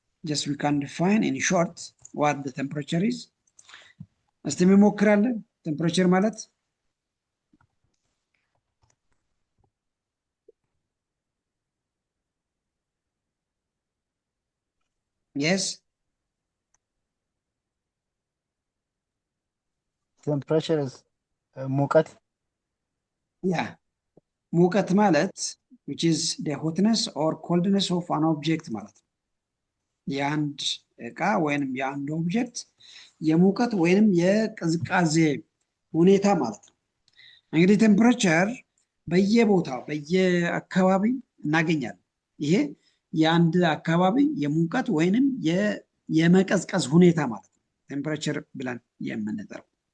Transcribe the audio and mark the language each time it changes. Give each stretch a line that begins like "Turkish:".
English: just we can define in short what the temperature is።
Amharic: እስቲ እንሞክራለን። ቴምፕሬቸር ማለት
English: yes Temperature is ሙቀት
Amharic: yeah ሙቀት ማለት
English: which is the hotness or coldness of an object
Amharic: ማለት ነው። የአንድ እቃ ወይንም የአንድ ኦብጀክት የሙቀት ወይንም የቅዝቃዜ ሁኔታ ማለት ነው። እንግዲህ ቴምፕሬቸር በየቦታው በየአካባቢ እናገኛለን። ይሄ የአንድ አካባቢ የሙቀት ወይንም የመቀዝቀዝ ሁኔታ ማለት ነው ቴምፕሬቸር ብለን የምንጠራው።